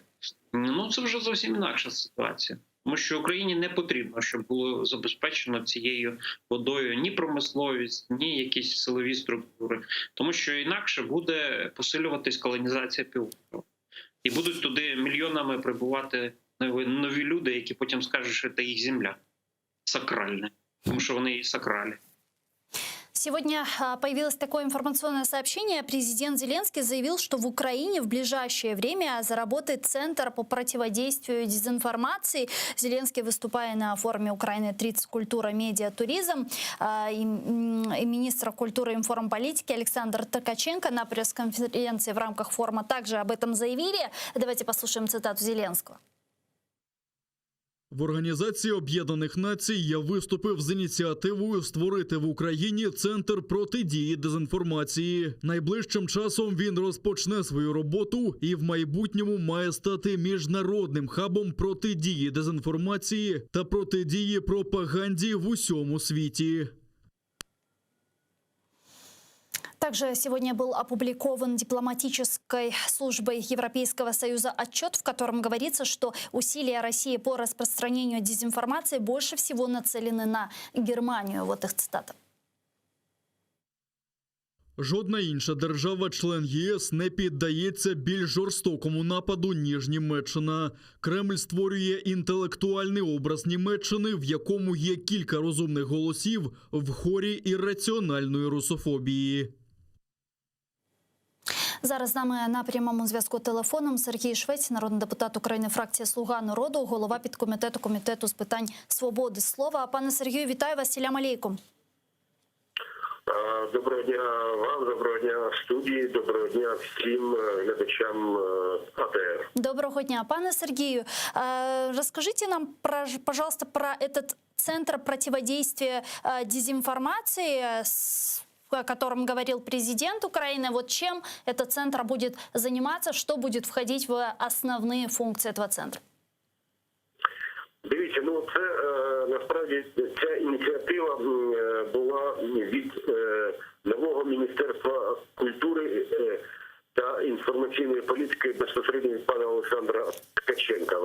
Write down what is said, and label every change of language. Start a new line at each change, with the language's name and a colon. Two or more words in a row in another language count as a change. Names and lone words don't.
Ukrainian: Ну, це вже зовсім інакша ситуація. Тому що Україні не потрібно, щоб було забезпечено цією водою ні промисловість, ні якісь силові структури. Тому що інакше буде посилюватись колонізація півострова. І будуть туди мільйонами прибувати нові люди, які потім скажуть, що це їх земля сакральна, тому що вони і сакралі.
Russian: Сегодня появилось такое информационное сообщение. Президент Зеленский заявил, что в Украине в ближайшее время заработает Центр по противодействию дезинформации. Зеленский, выступая на форуме Украины 30 культура, медиа, туризм, и министр культуры и информполитики Александр Ткаченко на пресс-конференции в рамках форума также об этом заявили. Давайте послушаем цитату Зеленского.
Ukrainian: В Організації Об'єднаних Націй я виступив з ініціативою створити в Україні Центр протидії дезінформації. Найближчим часом він розпочне свою роботу і в майбутньому має стати міжнародним хабом протидії дезінформації та протидії пропаганді в усьому світі.
Russian: Также сегодня был опубликован дипломатической службой Европейского Союза отчет, в котором говорится, что усилия России по распространению дезинформации больше всего нацелены на Германию. Вот их цитата.
Ukrainian: Жодна інша держава-член ЄС не піддається більш жорстокому нападу, ніж Німеччина. Кремль створює інтелектуальний образ Німеччини, в якому є кілька розумних голосів в хорі ірраціональної русофобії. Зараз з нами на прямому зв'язку телефоном Сергій Швець, народний депутат України, фракція «Слуга народу», голова підкомітету Комітету з питань свободи слова. Пане Сергію, вітаю вас,
Crimean Tatar: селям алейкум.
Ukrainian: Доброго дня вам, доброго дня студії, доброго дня всім глядачам АТР. Доброго дня. Пане Сергію,
Russian: расскажите нам, пожалуйста, про этот Центр противодействия дезинформации, о котором говорил президент Украины. Вот чем этот центр будет заниматься, что будет входить в основные функции этого центра?
Ukrainian: Дивіться, ну це насправді ця ініціатива була від нового Міністерства культури та інформаційної політики безпосередньо від пана Олександра Ткаченка.